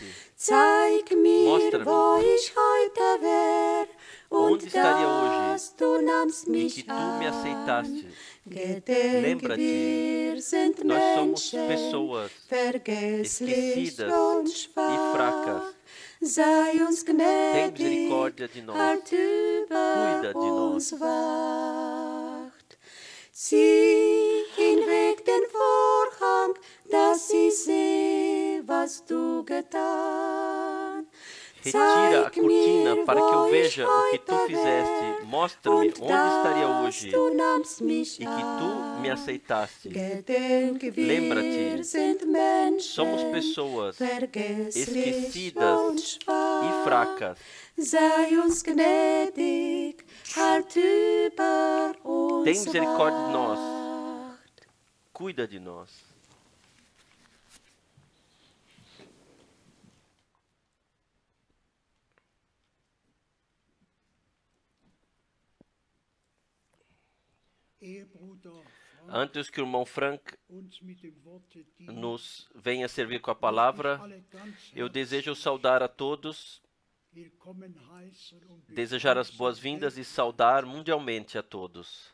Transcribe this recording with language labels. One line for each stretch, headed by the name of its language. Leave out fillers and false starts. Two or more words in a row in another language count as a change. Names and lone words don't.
Portuguese: Mostra-me onde estaria hoje e que tu me aceitaste. Lembra-te, nós somos pessoas esquecidas e fracas. Tem misericórdia de nós. Cuida de nós.
German: Zieh hinweg den Vorhang, dass ich sehe, was du getan.
Portuguese: Retira a cortina para que eu veja o que tu fizeste. Mostra-me onde estaria hoje e que tu me aceitaste. Lembra-te, somos pessoas esquecidas e fracas.
German: Sei uns gnädig, halt über uns
Portuguese: Tem misericórdia de nós. Cuida de nós. Antes que o irmão Frank nos venha servir com a palavra, eu desejo saudar a todos desejar as boas-vindas e saudar mundialmente a todos.